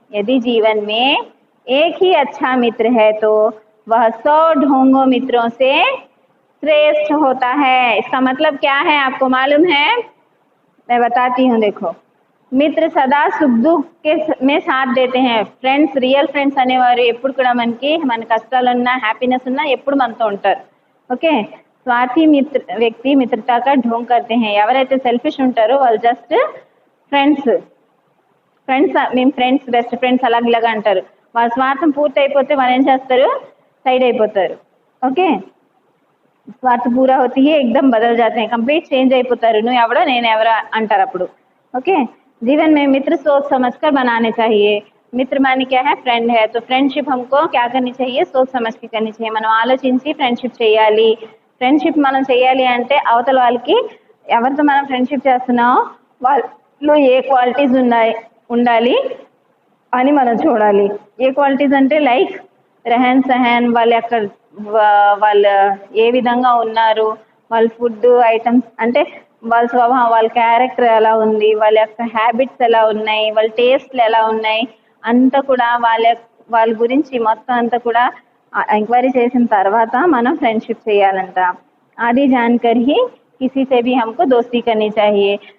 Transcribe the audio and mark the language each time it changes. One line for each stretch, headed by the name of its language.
Hindi: यदि जीवन में एक ही अच्छा मित्र है तो वह 100 ढोंगों मित्रों से श्रेष्ठ होता है। इसका मतलब क्या है आपको मालूम है, मैं बताती हूँ। देखो, మిత్ర సదా సుఖ దుఃఖ में साथ देते हैं.
Telugu: ఫ్రెండ్స్, రియల్ ఫ్రెండ్స్ అనేవారు ఎప్పుడు కూడా మన కష్టాలున్నా హ్యాపీనెస్ ఉన్నా ఎప్పుడు మనతో ఉంటారు.
Hindi: ఓకే, స్వార్థి వ్యక్తి మిత్రతా కా ढोंग करते हैं.
Telugu: ఎవరైతే సెల్ఫిష్ ఉంటారో వాళ్ళు జస్ట్ ఫ్రెండ్స్ మేము ఫ్రెండ్స్, బెస్ట్ ఫ్రెండ్స్ అలాగ అంటారు. వాళ్ళ స్వార్థం పూర్తి అయిపోతే వాళ్ళు ఏం చేస్తారు, సైడ్ అయిపోతారు.
Hindi: ఓకే, స్వార్థ పూరా होती है एकदम बदल जाते हैं, कंप्लीट चेंज అయిపోతారు.
Telugu: నువ్వు ఎవడో నేను ఎవరో అంటారు అప్పుడు.
Hindi: ओके, जीवन में मित्र सोच समझकर बनाने चाहिए. मित्र माने क्या है, फ्रेंड है. तो फ्रेंडशिप हमको क्या करनी चाहिए, सोच समझ के करनी चाहिए.
Telugu: మనం ఆలోచించి ఫ్రెండ్షిప్ చేయాలి. ఫ్రెండ్షిప్ మనం చేయాలి అంటే అవతల వాళ్ళకి ఎవరితో మనం ఫ్రెండ్షిప్ చేస్తున్నామో వాళ్ళలో ఏ క్వాలిటీస్ ఉండాలి అని మనం చూడాలి. ఏ క్వాలిటీస్ అంటే లైక్ రెహన్ సహన్, వాళ్ళు ఏ విధంగా ఉన్నారు, వాళ్ళ ఫుడ్ ఐటమ్స్ అంటే వాళ్ళ స్వభావం, వాళ్ళ క్యారెక్టర్ ఎలా ఉంది, వాళ్ళ యొక్క హ్యాబిట్స్ ఎలా ఉన్నాయి, వాళ్ళ టేస్ట్లు ఎలా ఉన్నాయి, అంతా కూడా వాళ్ళ గురించి మొత్తం అంతా కూడా ఎంక్వైరీ చేసిన తర్వాత మనం ఫ్రెండ్షిప్ చేయాలంట.
Hindi: आदि जानकर ही किसी से भी हमको दोस्ती करनी चाहिए.